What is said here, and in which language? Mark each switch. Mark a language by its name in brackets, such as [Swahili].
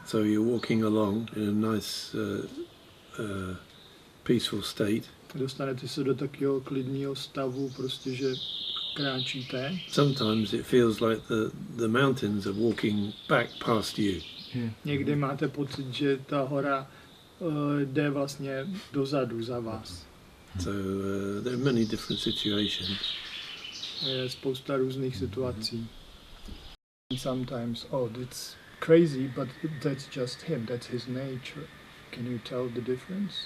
[English] so you're walking along in a nice peaceful state, [Czech] dostanete se do takového klidného stavu, prostě, že kráčíte. [English] sometimes it feels like the mountains are walking back past you. [Czech] Někdy máte pocit, že ta hora jde vlastně dozadu za vás. [English] So there are many different situations. [Czech] Je spousta různých situací. [English] Sometimes, oh, that's crazy, but that's just him, that's his nature. Can you tell the difference?